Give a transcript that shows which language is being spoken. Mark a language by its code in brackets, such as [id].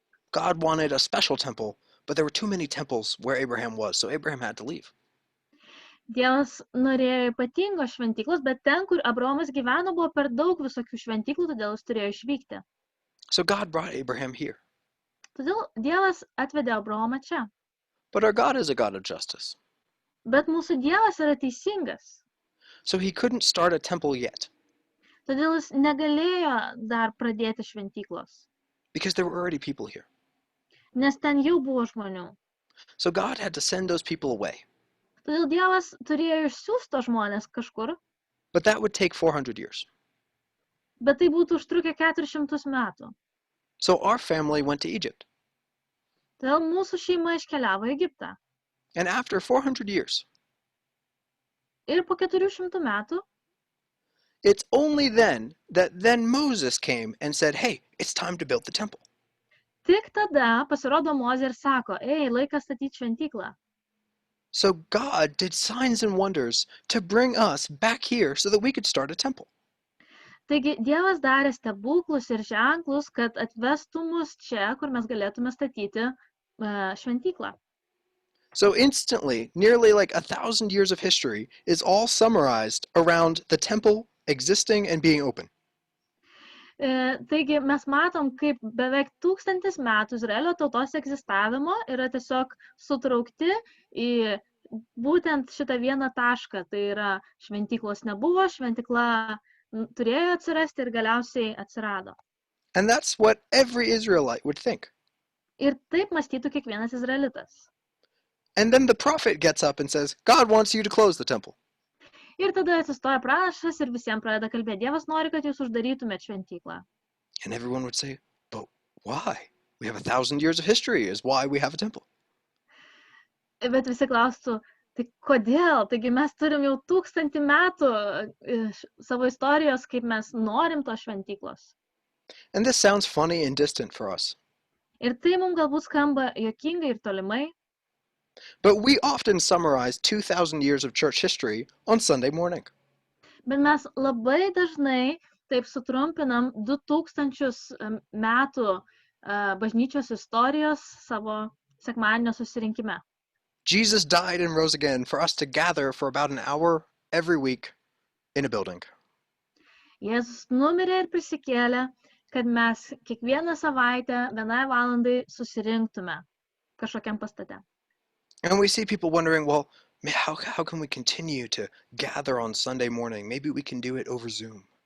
[en] God wanted a special temple, but there were too many temples where Abraham was, so Abraham had to leave. [lt] Dievas norėjo ypatingos šventyklos, bet ten, kur Abraomas gyveno, buvo per daug visokių šventyklų, todėl jis turėjo išvykti. [en] So God brought Abraham here. [lt] Todėl Dievas atvedė Abraomą čia. [en] But our God is a God of justice. [lt] Bet mūsų Dievas yra teisingas. [en] So he couldn't start a temple yet [lt] Todėl jis negalėjo dar pradėti šventyklos, [en] because there were already people here. [lt] nes ten jau buvo žmonių. [en] So God had to send those people away. [lt] Todėl Dievas turėjo išsiųsti žmonės kažkur, [en] But that would take 400 years. [lt] bet tai būtų užtrukę 400 metų. [en] So our family went to Egypt. [lt] Todėl mūsų šeima iškeliavo į Egiptą. [en] And after 400 years, [lt] Ir po 400 metų [en] it's only then that Moses came and said, hey, it's time to build the temple. [lt] tik tada pasirodo Mozė ir sako, ei, laikas statyti šventyklą. [en] So God did signs and wonders to bring us back here so that we could start a temple. [lt] Taigi Dievas darė stebuklus ir ženklus, kad atvestų mus čia, kur mes galėtume statyti šventyklą. [en] So instantly, nearly like 1,000 years of history is all summarized around the temple existing and being open. [lt] Taigi mes matom, kaip beveik 1000 metų Izraelio tautos egzistavimo yra tiesiog sutraukti į būtent šitą vieną tašką. Tai yra šventyklos nebuvo, šventykla turėjo atsirasti ir galiausiai atsirado. [en] And that's what every Israelite would think. [lt] Ir taip mąstytų kiekvienas izraelitas. [en] And then the prophet gets up and says, God wants you to close the temple. [lt] Ir tada atsistoja pranašas ir visiems pradeda kalbėti, Dievas nori, kad jūs uždarytumėt šventyklą. [en] And everyone would say, but why? We have 1,000 years of history is why we have a temple. [lt] Bet visi klaustų, tai kodėl? Taigi mes turim jau 1000 metų savo istorijos, kaip mes norim tos šventyklos. [en] And this sounds funny and distant for us. [lt] Ir tai mums galbūt skamba juokingai ir tolimai. [en] But we often summarize 2,000 years of church history on Sunday morning. [lt] Bet mes labai dažnai taip sutrumpinam 2000 metų bažnyčios istorijos savo sekmadienio susirinkime. [en] Jesus died and rose again for us to gather for about an hour every week in a building. [lt] Jėzus numirė ir prisikėlė, kad mes kiekvieną savaitę 1 valandai susirinktume kažkokiam pastate. [en] And we see people wondering, well, how can we continue to gather on Sunday morning? Maybe we can do it over Zoom.